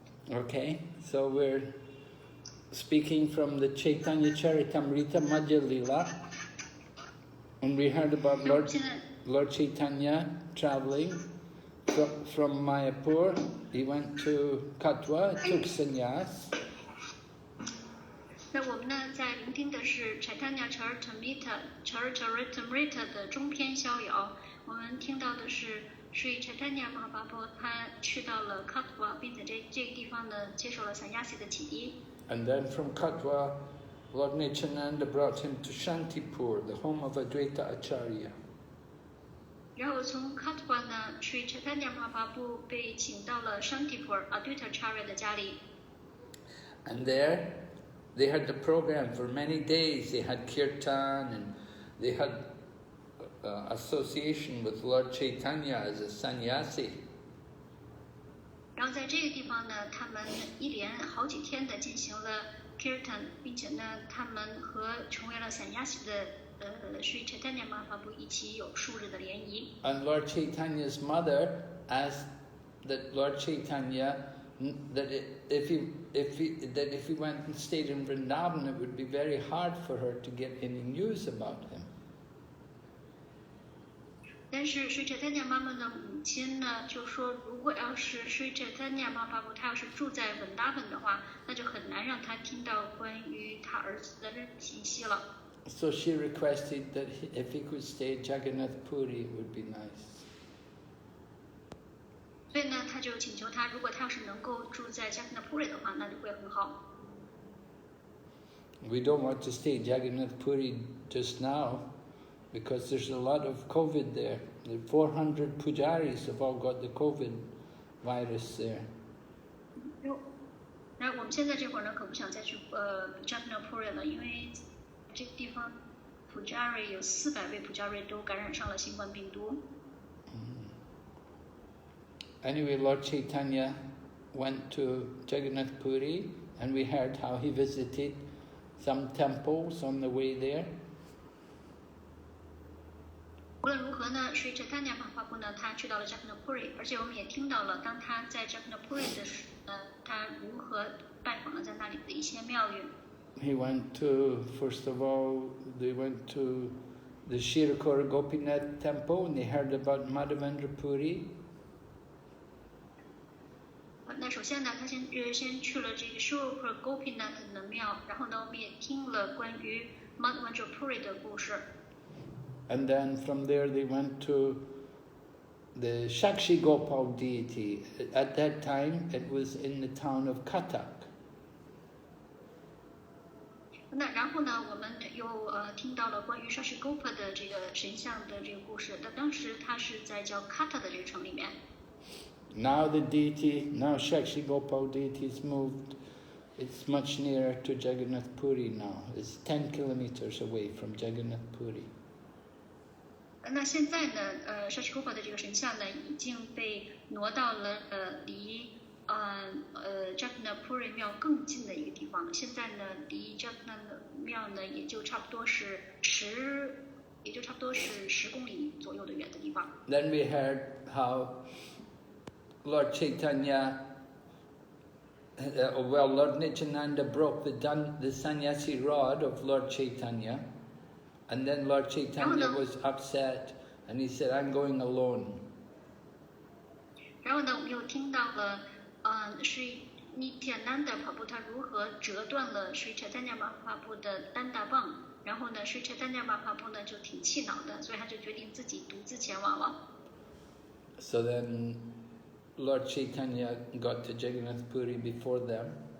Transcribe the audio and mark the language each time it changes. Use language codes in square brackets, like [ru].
[en] Okay, so we're speaking from the Caitanya Caritamrta Madhya Lila, and we heard about Lord Chaitanya traveling from Mayapur. He went to Katwa, took sannyas. [zh] 那我们呢，在聆听的是 Caitanya Caritamrta 的中篇逍遥。我们听到的是 Sri Chaitanya Mahaprabhu 他去到了 Katwa， 并在这个地方呢接受了sannyasi的启迪。 [en] And then from Katwa, Lord Nityananda brought him to Shantipur, the home of Advaita Acharya. [zh] 然后从 Katwa 呢 ，Sri Chaitanya Mahaprabhu 被请到了 Shantipur Advaita Acharya 的家里。 [en] And there, they had the program for many days. They had kirtan and they had association with Lord Chaitanya as a sannyasi. [zh] 然后在这个地方呢，他们一连好几天的进行了 kirtan， 并且呢，他们和成为了 sannyasi 的Sri Chaitanya Mahaprabhu 一起有数日的联谊。 [en] And Lord Chaitanya's mother asked that Lord Chaitanya that if he went and stayed in Vrindavan, it would be very hard for her to get any news about him. [zh] 但是 Sri Chaitanya 妈妈的母亲呢，就说如果要是 Sri Chaitanya Mahaprabhu 他要是住在 Vrindavan 的话，那就很难让他听到关于他儿子的信息了。 [en] So she requested that if he could stay at Jagannath Puri, it would be nice. [zh] 所以呢，他就请求他，如果他要是能够住在 Jagannath Puri 的话，那就会很好。 [en] We don't want to stay at Jagannath Puri just now because there's a lot of COVID there. The 400 pujaris have all got the COVID virus there. [zh] 那我们现在这会儿呢，可不想再去Jagannath Puri 了，因为这个地方 pujari 有400位 pujari 都感染上了新冠病毒。 [en] Anyway, Lord Chaitanya went to Jagannath Puri and we heard how he visited some temples on the way there. [zh] 无论如何呢，Sri Chaitanya Mahaprabhu呢，他去到了 Jagannath-puri， 而且我们也听到了，当他在 Jagannath-puri 的时候呢，他如何拜访了在那里的一些庙宇。 [en] He went to, first of all, they went to the Shirakura Gopinath temple and they heard about Madhavendra Puri. [zh] 那首先呢，他先去了这个 Shirakura Gopinath 的庙，然后呢，我们也听了关于 Madhavendra Puri 的故事。 [en] And then from there they went to the Shakshi Gopal deity. At that time it was in the town of Cuttack. [zh] 那然后呢，我们又听到了关于 Shashi Gopa 的这个神像的这个故事。那当时他是在叫 Kata 的这个城里面。 [en] Now the deity, now Shakshi Gopal deity is moved. It's much nearer to Jagannath Puri now. It's 10 kilometers away from Jagannath Puri. [zh] 那现在呢，Shashi Gopa 的这个神像呢，已经被挪到了离Jagannath Puri 庙更近的一个地方。现在呢，离 Jagannath 庙呢，也就差不多是10公里左右的远的地方。 [en] Then we heard how Lord Caitanya, Lord Nityananda broke the sannyasi rod of Lord Caitanya. And then Lord Caitanya was upset and he said, I'm going alone. [zh] 然后呢，我们又听到了Sri Nityananda Prabhu 他如何折断了 Sri Chaitanya Mahaprabhu 的单大棒，然后呢 Sri Chaitanya Mahaprabhu 呢就挺气恼的，所以他就决定自己独自前往了。 [en] So then Lord Chaitanya got to Jagannath Puri before them.